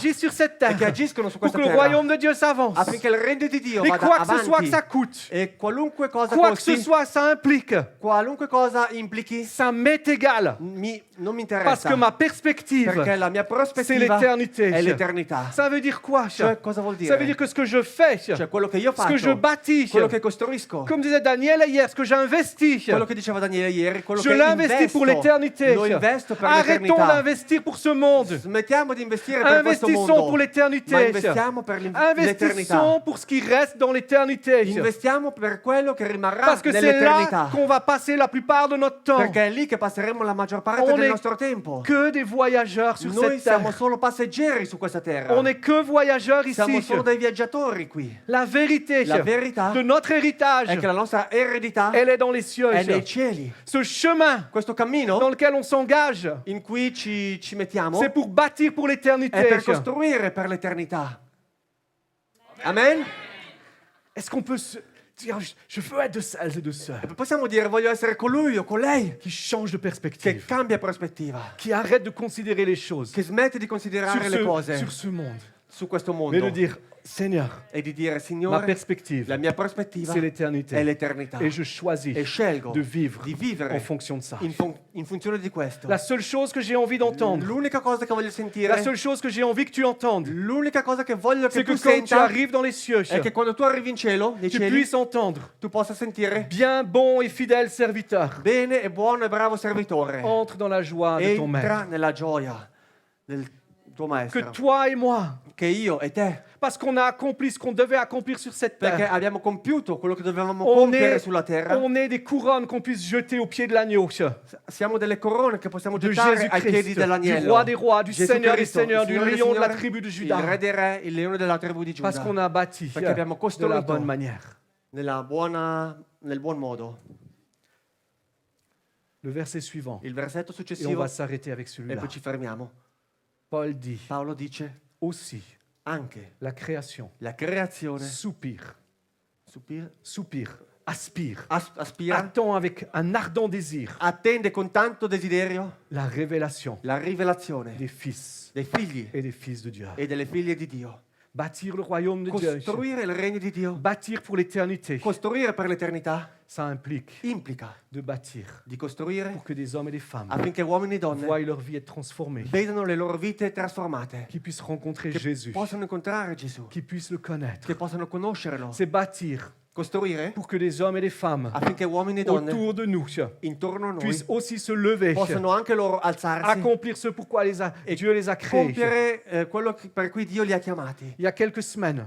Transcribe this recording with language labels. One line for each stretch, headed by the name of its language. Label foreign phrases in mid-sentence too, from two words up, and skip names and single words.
French: agissent sur cette
Italian: e che
French: terre
Italian: agiscono su
French: pour
Italian: questa
French: que le
Italian: terra
French: royaume de Dieu s'avance.
Italian: affinché il regno di Dio
French: Et
Italian: vada
French: quoi que ce soit que
Italian: avanti
French: ça coûte,
Italian: e qualunque cosa
French: quoi que ce
Italian: costi,
French: soit ça implique,
Italian: qualunque cosa implichi,
French: ça m'est égal
Italian: non mi
French: parce
Italian: interessa
French: que ma perspective,
Italian: perché la mia
French: c'est
Italian: prospettiva
French: l'éternité.
Italian: è l'eternità.
French: Ça veut dire quoi?
Italian: Cioè, cosa vuol
French: Ça veut
Italian: dire?
French: dire que ce que je fais,
Italian: Cioè quello che io
French: ce que je
Italian: faccio,
French: bâtis,
Italian: quello che costruisco,
French: comme disait Daniel hier, ce que j'investis,
Italian: quello che diceva Daniele ieri, quello
French: je
Italian: che
French: l'investis pour l'éternité.
Italian: lo investo per
French: Arrêtons
Italian: l'eternità.
French: d'investir pour ce monde.
Italian: Smettiamo di investire per questo
French: Investissons
Italian: mondo,
French: pour
Italian: ma
French: l'éternité.
Italian: investiamo per l'eternità.
French: Investissons pour ce qui reste dans l'éternité.
Italian: Investiamo per quello che rimarrà
French: Parce que c'est
Italian: nell'eternità.
French: là qu'on va passer la plupart de notre temps.
Italian: Perché è lì che passeremo la maggior parte
French: On
Italian: del
French: est
Italian: nostro tempo.
French: que des voyageurs sur
Italian: Noi
French: cette
Italian: siamo
French: terre.
Italian: solo passeggeri su questa terra.
French: On n'est que voyageurs
Italian: Siamo
French: ici.
Italian: solo dei viaggiatori qui.
French: La vérité
Italian: La verità
French: de notre héritage,
Italian: è che la nostra eredità
French: elle est dans les cieux.
Italian: è nei cieli.
French: Ce chemin
Italian: Questo
French: dans
Italian: cammino
French: lequel on s'engage,
Italian: in cui ci mettiamo
French: c'est pour bâtir pour
Italian: è
French: l'éternité.
Italian: per costruire per l'eternità.
French: Amen? Est-ce qu'on peut se dire, je veux être de celles et de ceux
Italian: E possiamo dire voglio essere con lui o con lei
French: qui changent de
Italian: che
French: perspective,
Italian: cambia prospettiva,
French: qui arrêtent de considérer les choses
Italian: che smette di
French: sur
Italian: considerare le cose
French: sur ce monde,
Italian: su questo
French: mais de
Italian: mondo
French: dire, Seigneur,
Italian: e di dire
French: ma
Italian: Signore,
French: perspective,
Italian: la mia prospettiva
French: c'est
Italian: è
French: l'éternité.
Italian: l'eternità
French: Et je choisis
Italian: e scelgo
French: de vivre
Italian: di vivere
French: en fonction de ça.
Italian: in funzione di questo.
French: La seule chose que j'ai envie d'entendre,
Italian: L'unica cosa che voglio sentire,
French: la seule chose que j'ai envie que tu entendes,
Italian: l'unica cosa che voglio
French: c'est
Italian: che
French: que
Italian: tu
French: quand tu
Italian: senta
French: arrives dans les cieux,
Italian: è che quando tu arrivi in cielo, nei
French: tu
Italian: cieli,
French: puisses entendre,
Italian: tu possa sentire
French: bien, bon et fidèle serviteur,
Italian: bene e buono e bravo servitore.
French: entre dans la joie de ton
Italian: Entra
French: maître.
Italian: nella gioia del tuo
French: Que
Italian: maestro.
French: toi et moi,
Italian: Che io e te,
French: parce qu'on a accompli ce qu'on devait accomplir sur cette
Italian: perché
French: terre,
Italian: abbiamo compiuto quello che dovevamo
French: on
Italian: compiere
French: est,
Italian: sulla terra,
French: on est des couronnes qu'on puisse jeter au pied de l'agneau.
Italian: siamo delle corone che possiamo
French: De
Italian: gettare ai piedi
French: Jésus-Christ, du
Italian: dell'agnello.
French: roi des rois, du
Italian: Gesù
French: Seigneur des
Italian: Cristo,
French: seigneurs,
Italian: il
French: du
Italian: Signore dei
French: lion de la
Italian: signori,
French: tribu de
Italian: il
French: Juda,
Italian: re dei re, il leone della tribù di
French: parce qu'on
Italian: Giuda,
French: a bâti
Italian: perché abbiamo
French: de la
Italian: costruito
French: bonne manière.
Italian: nel buon modo.
French: Le verset suivant,
Italian: Il versetto
French: et on
Italian: successivo,
French: va s'arrêter avec
Italian: e
French: celui-là.
Italian: poi ci fermiamo.
French: Paul dit
Italian: Paolo dice
French: aussi,
Italian: anche
French: la création
Italian: la creazione
French: soupire, soupire, aspire,
Italian: aspira,
French: attend avec un ardent désir
Italian: attende con tanto desiderio
French: la révélation
Italian: la rivelazione
French: des fils
Italian: dei figli
French: et des fils de Dieu.
Italian: e delle figlie di Dio.
French: Bâtir le royaume de Dieu.
Italian: Costruire il regno di Dio,
French: Bâtir pour l'éternité.
Italian: costruire per l'eternità,
French: Ça implique
Italian: implica
French: de bâtir
Italian: di costruire
French: pour que des hommes et des femmes
Italian: affinché uomini e donne
French: voient leur vie être transformée,
Italian: vedano le loro vite trasformate,
French: qu'ils puissent rencontrer
Italian: che
French: Jésus,
Italian: possano incontrare Gesù,
French: qu'ils puissent le connaître.
Italian: che possano conoscerlo.
French: C'est bâtir
Italian: Costruire
French: pour que des hommes et des femmes
Italian: affinché uomini e donne
French: autour de nous
Italian: intorno a noi
French: puissent aussi se lever,
Italian: possano anche loro alzarsi
French: accomplir ce pourquoi Dieu les a créés.
Italian: compiere quello per cui Dio li ha chiamati.
French: Il y a quelques semaines,